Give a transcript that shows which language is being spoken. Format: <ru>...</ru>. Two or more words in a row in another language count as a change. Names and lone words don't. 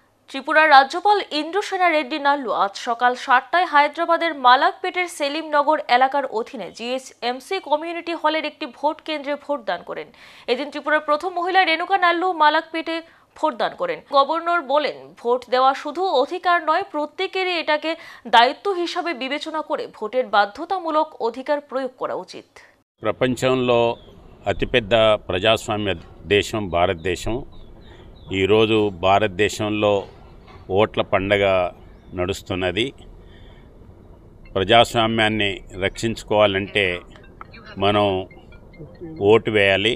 <bn>ত্রিপুরার রাজ্যপাল ইন্দ্রসেনা রেড্ডি নাল্লু আজ সকাল 7টায় হায়দ্রাবাদের মালাকপেটের সেলিমনগর এলাকার অধীনে জিএসএমসি কমিউনিটি হলের একটি ভোট কেন্দ্রে ভোটদান করেন। এদিন ত্রিপুরার প্রথম মহিলা রেণুকা নাল্লু মালাকপেটে ভোটদান করেন। গভর্নর বলেন, ভোট দেওয়া শুধু অধিকার নয়, ప్రত্যেকেরই এটাকে দায়িত্ব হিসাবে বিবেচনা করে ভোটের বাধ্যতামূলক অধিকার প্রয়োগ করা উচিত।</bn> <te>ప్రపంచంలో అతిపెద్ద ప్రజాస్వామ్య దేశం భారతదేశం. ఈరోజు భారతదేశంలో ఓట్ల పండగ నడుస్తున్నది. ప్రజాస్వామ్యాన్ని రక్షించుకోవాలంటే మనం ఓటు వేయాలి.</te>